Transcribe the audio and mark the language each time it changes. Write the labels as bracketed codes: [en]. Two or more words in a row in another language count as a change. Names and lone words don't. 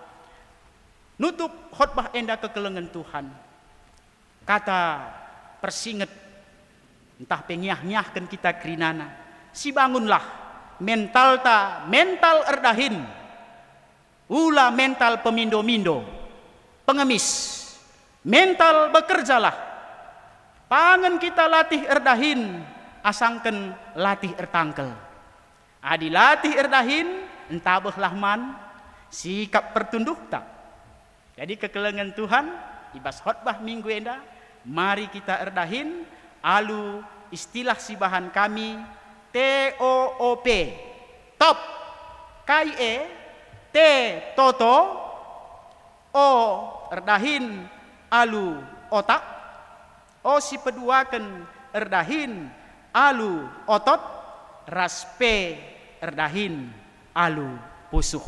[btx] nutup khotbah enda kekelengan Tuhan kata persinget entah pengiah-ngiahkan kita kerinana si bangunlah mental erdahin ulah mental pemindo-mindo pengemis [id] mental bekerjalah. [btx] Pangan kita latih erdahin, asangken latih ertangkel. Adi latih erdahin, entabeh lahman, sikap pertunduh tak. Jadi kekelengan Tuhan, ibas khotbah minggu enda, mari kita erdahin, alu istilah si bahan kami, TOOP, top, KIE, T, toto, O, erdahin, alu, otak, O si peduaken erdahin alu otot raspe erdahin alu pusuh.